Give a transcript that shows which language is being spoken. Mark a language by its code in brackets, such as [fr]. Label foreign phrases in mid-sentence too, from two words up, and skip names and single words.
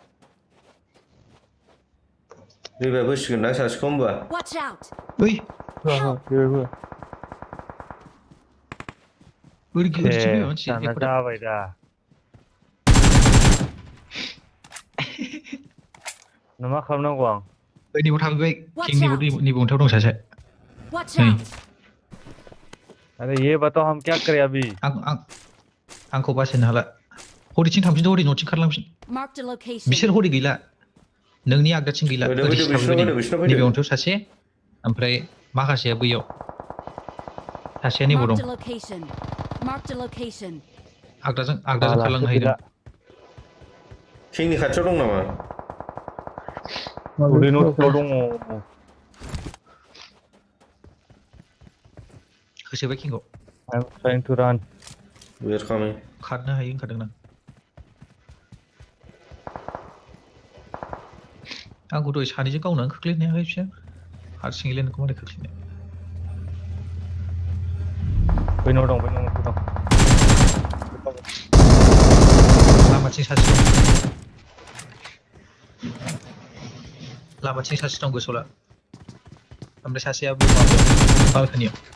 [brx] रिभाइभ होसिगोन ना सासेखौ होमबा [en] Watch out. ओइ [brx] बेबो ओरैथिं फैबाय मानसि दाना जाबाय दा नों मा खालामनांगौ आं नैबाव थाफैबाय [en] Watch [brx] किं [en] out. [brx] नैबाव अन्थायाव दं सासे [en] Watch Hey. out. [hi] अरे ये बताओ हम क्या करें अभी [brx] आंखौ बासायनो हाला हरैथिं थांफिनदो हरै न'थिं खारलांफिन [en] Marked a location. [brx] बिसोर हरै गैला नोंनि आगदाथिं गैला फैदो, ओरैसो फैदो, थाफैबाय बिसिनाव फैदो। नैबे अन्थायाव सासे ओमफ्राय माखासेया बैयाव सासेया नैबाव [en] Marked [brx] दं [en] a location. Marked a location. [brx] आगदाजों बालासो खारलांनो गैला हाहैदों किंनि खाथियाव दं नामा उदै न'थिंआव दङ होसोबाय किंखौ [en] I'm trying to run where coming [brx] खारनो हायो होनखादों आंखौ दहाय सानैजों गावनानै खोख्लैनो हायाखै बिसोर हारसिङैलाय नोंखौ मारै खोख्लैनो बैनाव दं बैनाव मोनसे दं लामाथिं सासे दं लामाथिं सासे दं गोसोआव ला ओमफ्राय सासेया बे माबायाव बालकानियाव